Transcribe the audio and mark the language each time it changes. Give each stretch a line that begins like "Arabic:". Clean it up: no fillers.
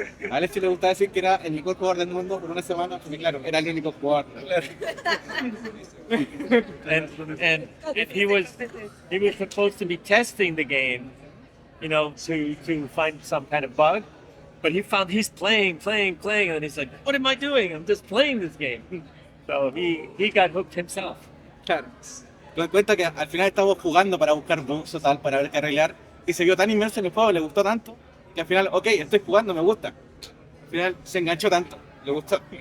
Spanish: a Alex le gustaba decir que era el mejor jugador del mundo por una semana, porque claro, era el único jugador.
English: and he was supposed to be testing the game, you know, to find some kind of bug, but he's playing, and he's like, what am I doing? I'm just playing this game. So he got hooked himself.
Spanish: Claro. Me cuenta que al final estábamos jugando para buscar bugs o tal, para ver qué arreglar, y se vio tan inmerso en el juego, le gustó tanto, que al final, ok, estoy jugando, me gusta. Al final se enganchó tanto, le gustó.